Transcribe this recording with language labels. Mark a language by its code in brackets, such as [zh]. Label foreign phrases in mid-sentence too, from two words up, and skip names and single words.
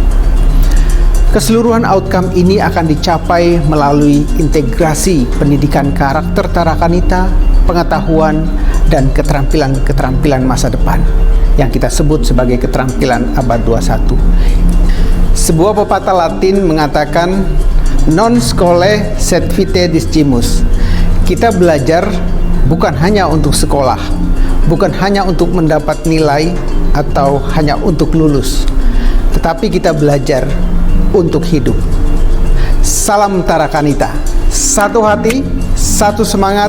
[id] Keseluruhan outcome ini akan dicapai melalui integrasi pendidikan karakter Tarakanita, pengetahuan, dan keterampilan-keterampilan masa depan yang kita sebut sebagai keterampilan abad 21. Sebuah pepatah Latin mengatakan [la] non scholae sed vitae discimus. [id] Kita belajar bukan hanya untuk sekolah, bukan hanya untuk mendapat nilai atau hanya untuk lulus, tetapi kita belajar untuk hidup. Salam Tarakanita, satu hati, satu semangat.